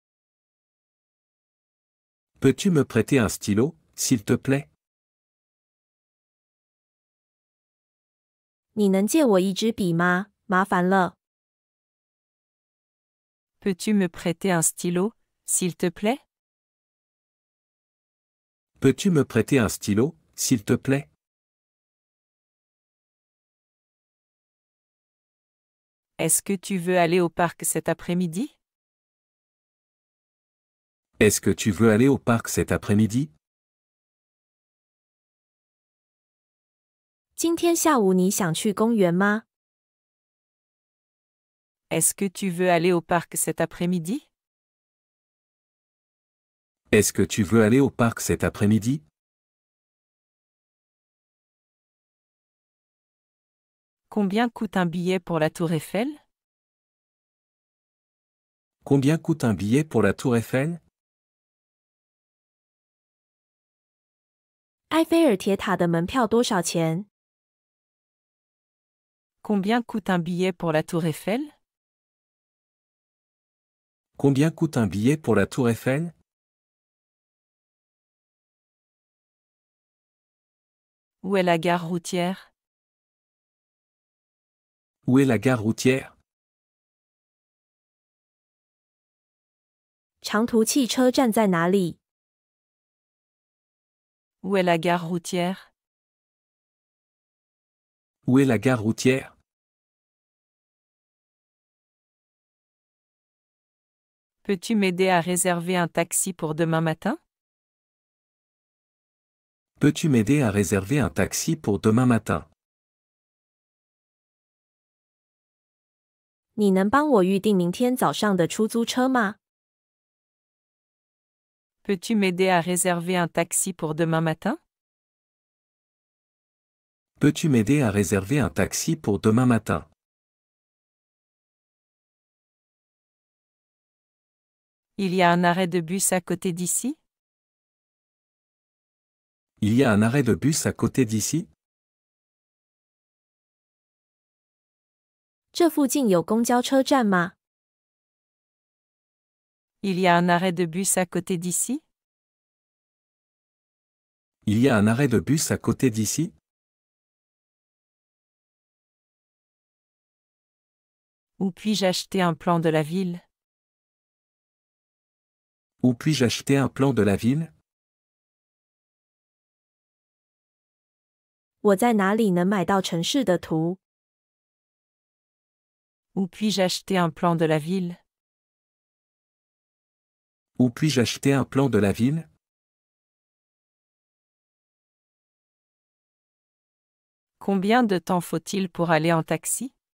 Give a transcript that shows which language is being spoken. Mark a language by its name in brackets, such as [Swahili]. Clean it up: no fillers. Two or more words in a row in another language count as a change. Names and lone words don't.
[French] Peux-tu me prêter un stylo, s'il te plaît? [Chinese] 你能借我一支笔吗？麻烦了。 [French] Peux-tu me prêter un stylo, s'il te plaît? Peux-tu me prêter un stylo, s'il te plaît? Est-ce que tu veux aller au parc cet après-midi? Est-ce que tu veux aller au parc cet après-midi? [Chinese] 今天下午你想去公园吗？ [French] Est-ce que tu veux aller au parc cet après-midi? Est-ce que tu veux aller au parc cet après-midi? Combien coûte un billet pour la Tour Eiffel? Combien coûte un billet pour la Tour Eiffel? [Chinese] 埃菲尔铁塔的门票多少钱？ [French] Combien coûte un billet pour la Tour Eiffel? Combien coûte un billet pour la Tour Eiffel? Où est la gare routière? Où est la gare routière? [Chinese] 长途汽车站在哪里？ [French] Où est la gare routière? Où est la gare routière? Peux-tu m'aider à réserver un taxi pour demain matin? Peux-tu m'aider à réserver un taxi pour demain matin? [Chinese] 你能帮我预订明天早上的出租车吗？ [French] Peux-tu m'aider à réserver un taxi pour demain matin? Peux-tu m'aider à réserver un taxi pour demain matin? Il y a un arrêt de bus à côté d'ici? Il y a un arrêt de bus à côté d'ici? [Chinese] 这附近有公交车站吗？ [French] Il y a un arrêt de bus à côté d'ici? Il y a un arrêt de bus à côté d'ici? Où puis-je acheter un plan de la ville? Où puis-je acheter un plan de la ville? [Chinese] 我在哪里能买到城市的图？ [French] Où puis-je acheter un plan de la ville? Où puis-je acheter un plan de la ville? Combien de temps faut-il pour aller en taxi?